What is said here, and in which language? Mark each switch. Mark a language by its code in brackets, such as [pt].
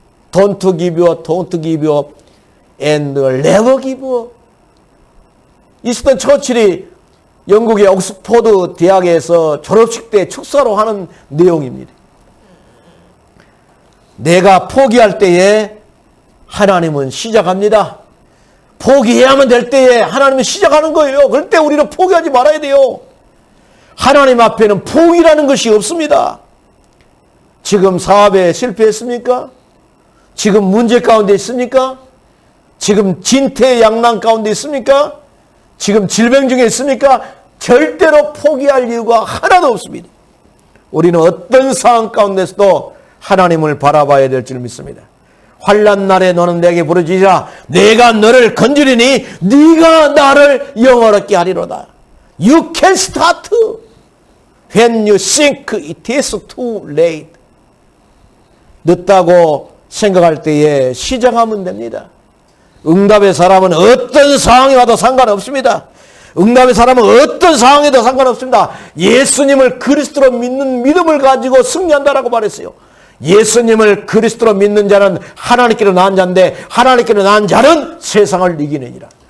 [en] Don't give up, don't give up, and never give up. [ko] 이스턴 처칠이 영국의 옥스포드 대학에서 졸업식 때 축사로 하는 내용입니다. 내가 포기할 때에 하나님은 시작합니다. 포기해야만 될 때에 하나님은 시작하는 거예요. 그럴 때 우리는 포기하지 말아야 돼요. 하나님 앞에는 포기라는 것이 없습니다. 지금 사업에 실패했습니까? 지금 문제 가운데 있습니까? 지금 진퇴양난 가운데 있습니까? 지금 질병 중에 있습니까? 절대로 포기할 이유가 하나도 없습니다. 우리는 어떤 상황 가운데서도 하나님을 바라봐야 될 줄 믿습니다. 환난 날에 너는 내게 부르짖으라. 내가 너를 건지리니 네가 나를 영원하게 하리로다. [en] You can start when you think it is too late. [ko] 늦다고 생각할 때에 시작하면 됩니다. 응답의 사람은 어떤 상황이 와도 상관없습니다. 응답의 사람은 어떤 상황에도 상관없습니다. 예수님을 그리스도로 믿는 믿음을 가지고 승리한다라고 말했어요. 예수님을 그리스도로 믿는 자는 하나님께로 나은 자인데 하나님께로 나은 자는 세상을 이기느니라.